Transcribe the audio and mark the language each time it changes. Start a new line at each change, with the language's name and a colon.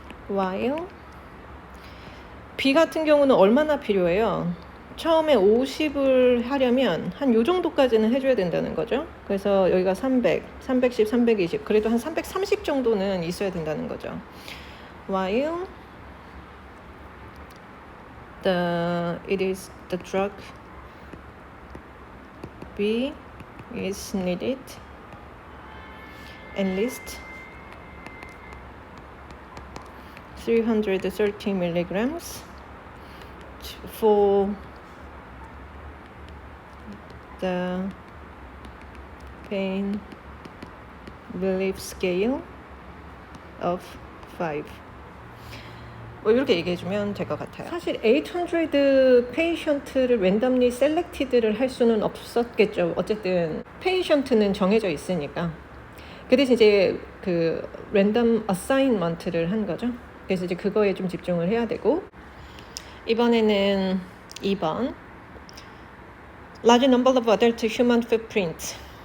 Korean: While B 같은 경우는 얼마나 필요해요? 처음에 50을 하려면 한 요 정도까지는 해줘야 된다는 거죠. 그래서 여기가 300, 310, 320 그래도 한 330 정도는 있어야 된다는 거죠.
English: While the drug B is needed at least 330 milligrams for the pain relief scale of 5.
Korean: 뭐 이렇게 얘기해주면 될 것 같아요. 사실 800 페이션트를 랜덤리 셀렉티드를 할 수는 없었겠죠. 어쨌든 페이션트는 정해져 있으니까. 그 대신 이제 그 랜덤 어사인먼트를 한 거죠. 그래서 이제 그거에 좀 집중을 해야 되고, 이번에는 2번
English: large number of adult human footprints.